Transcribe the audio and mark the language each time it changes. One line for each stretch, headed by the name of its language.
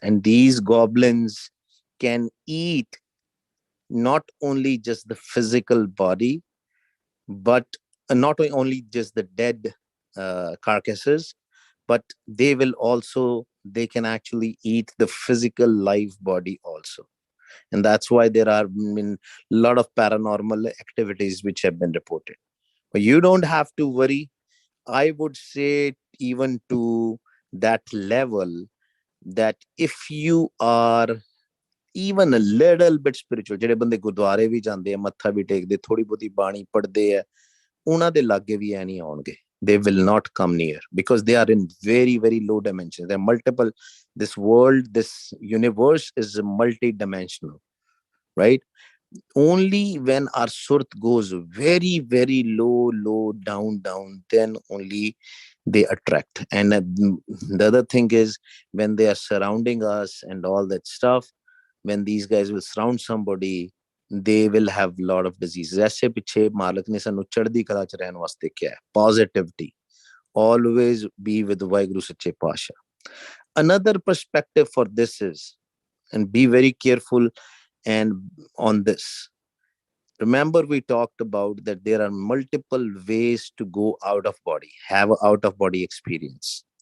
English: And these goblins can eat not only just the physical body, but not only just the dead carcasses, but they can actually eat the physical live body also. And that's why there are a lot of paranormal activities which have been reported. But you don't have to worry. I would say even to that level, that if you are even a little bit spiritual,
Punjabi: ਜਿਹੜੇ ਬੰਦੇ ਗੁਰਦੁਆਰੇ ਵੀ ਜਾਂਦੇ ਆ, ਮੱਥਾ ਵੀ ਟੇਕਦੇ, ਥੋੜੀ ਬਹੁਤੀ ਬਾਣੀ ਪੜ੍ਹਦੇ ਆ, ਉਹਨਾਂ ਦੇ ਲਾਗੇ ਵੀ ਐ ਨਹੀਂ ਆਉਣਗੇ.
English: They will not come near, because they are in very, very low dimensions. There are multiple. This world, this universe is multi-dimensional, right? Only when our surt goes very, very low, down, then only they attract. And the other thing is, when they are surrounding us and all that stuff, when these guys will surround somebody, they will have a lot of diseases.
Punjabi: ऐसे पीछे मालिक ने सानू चढ़दी कला च रहन वास्ते क्या है?
English: Positivity. Always be with Waheguru सच्चे पातशाह. Another perspective for this is, and be very careful and on this. Remember, we talked about that there are multiple ways to go out of body, have an out of body experience.